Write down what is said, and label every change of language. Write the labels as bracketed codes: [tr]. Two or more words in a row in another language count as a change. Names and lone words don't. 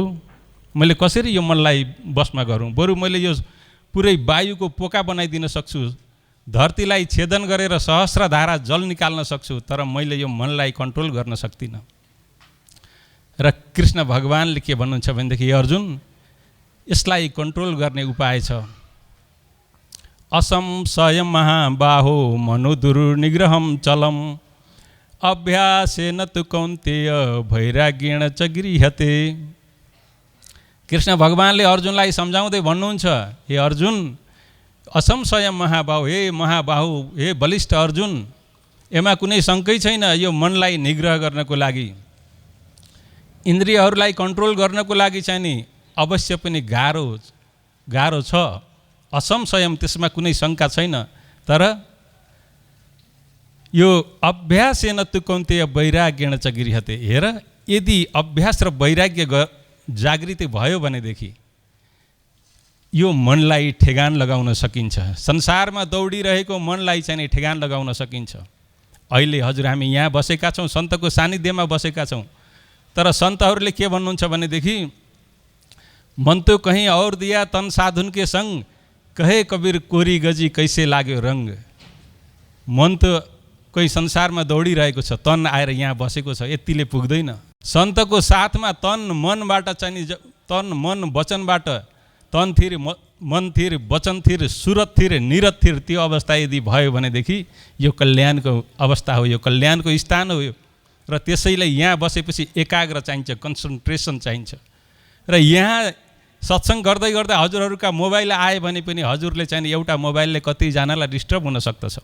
[ne] मैले कसरी यो मनलाई बसमा गरौँ? बरु मैले यो पुरै वायुको पोका बनाइदिन सक्छु, धरतीलाई छेदन गरेर सहस्रधारा जल निकाल्न सक्छु, तर मैले यो मनलाई कन्ट्रोल गर्न सक्दिनँ। र कृष्ण भगवानले के भन्नुहुन्छ भनेदेखि, अर्जुन यसलाई कन्ट्रोल गर्ने उपाय छ। [sa] असंशयं महाबाहो मनोदुर्निग्रहं चलम अभ्यासेन तु कौन्तेय वैराग्येण च गृह्यते। [ne] कृष्ण भगवानले अर्जुनलाई सम्झाउँदै भन्नुहुन्छ, हे अर्जुन, [sa] असंशयं महाबाहु, [ne] हे महाबाहु, हे बलिष्ठ अर्जुन, यसमा कुनै शङ्कै छैन। यो मनलाई निग्रह गर्नको लागि, इन्द्रियहरूलाई कन्ट्रोल गर्नको लागि चाहिँ नि अवश्य पनि गाह्रो छ। असंशयम, त्यसमा कुनै शङ्का छैन। तर यो [sa] अभ्यासेन तु कौन्तेय वैराग्येण च गृह्यते। [ne] हेर, यदि अभ्यास र वैराग्य जागृति भयो भनेदेखि यो मनलाई ठेगान लगाउन सकिन्छ। संसारमा दौडिरहेको मनलाई चाहिँ ठेगान लगाउन सकिन्छ। अहिले हजुर हामी यहाँ बसेका छौँ, सन्तको सानिध्यमा बसेका छौँ, तर सन्तहरूले के भन्नुहुन्छ भनेदेखि, [hi] मन तो कहीँ और दिया तन साधुन के संग, कहे कबीर कोरी गजी कैसे लाग्यो रंग। [ne] मन त कोही संसारमा दौडिरहेको छ, तन आएर यहाँ बसेको छ, यतिले पुग्दैन। सन्तको साथमा तन मनबाट चाहिँ, तन मन वचनबाट, तन थिर मन थिर वचन थिर सुरत थिर निरत थिर, त्यो अवस्था यदि भयो भनेदेखि यो कल्याणको अवस्था हो, यो कल्याणको स्थान हो। र त्यसैले यहाँ बसेपछि एकाग्र चाहिन्छ, कन्सन्ट्रेसन चाहिन्छ। र यहाँ सत्सङ्ग गर्दै गर्दै हजुरहरूका मोबाइल आयो भने पनि हजुरले चाहिँ एउटा मोबाइलले कतिजनालाई डिस्टर्ब हुन सक्दछ।